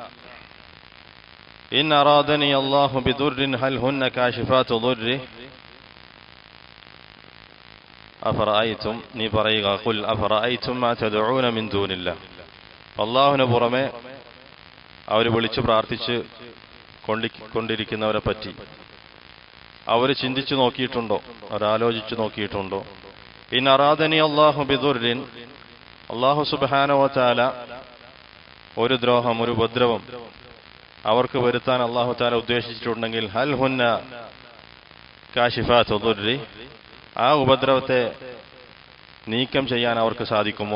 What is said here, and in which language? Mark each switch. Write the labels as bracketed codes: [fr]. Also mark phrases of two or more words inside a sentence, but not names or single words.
[ar] إن أرادني الله بضر هل هن كاشفات ضره أفرأيتم [ml] നീ പറയുക [ar] قل أفرأيتم ما تدعون من دون الله. [ml] അല്ലാഹുവിന് പുറമെ അവർ വിളിച്ചു പ്രാർത്ഥിച്ച് കൊണ്ടിരിക്കുന്നവരെ പറ്റി അവർ ചിന്തിച്ചു നോക്കിയിട്ടുണ്ടോ, അവരാലോചിച്ചു നോക്കിയിട്ടുണ്ടോ? [ar] إن أرادني الله بضر, الله سبحانه وتعالى [ml] ഒരു ദ്രോഹം, ഒരു ഉപദ്രവം അവർക്ക് വരുത്താൻ [ar] الله تعالى [ml] ഉദ്ദേശിച്ചിട്ടുണ്ടെങ്കിൽ [ar] هل هن كاشفات ضره, [ml] ആ ഉപദ്രവത്തെ നീക്കം ചെയ്യാൻ അവർക്ക് സാധിക്കുമോ?